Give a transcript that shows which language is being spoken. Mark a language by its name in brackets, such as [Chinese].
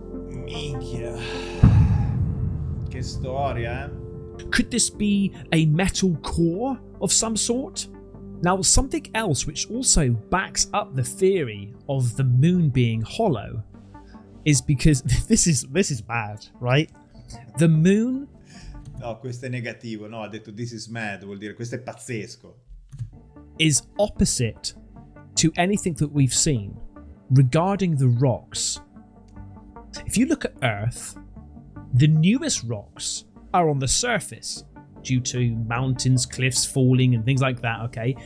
[Italian] Minchia. Che storia, eh? [English] Could this be a metal core of some sort? Now, something else which also backs up the theory of the moon being hollow is because this is bad, right? The moon... [Italian] No, questo è negativo. No, ha detto [English] this is mad, [Italian] vuol dire questo è pazzesco. [English] Is opposite to anything that we've seen regarding the rocks. If you look at Earth, the newest rocks are on the surface due to mountains, cliffs falling and things like that, okay?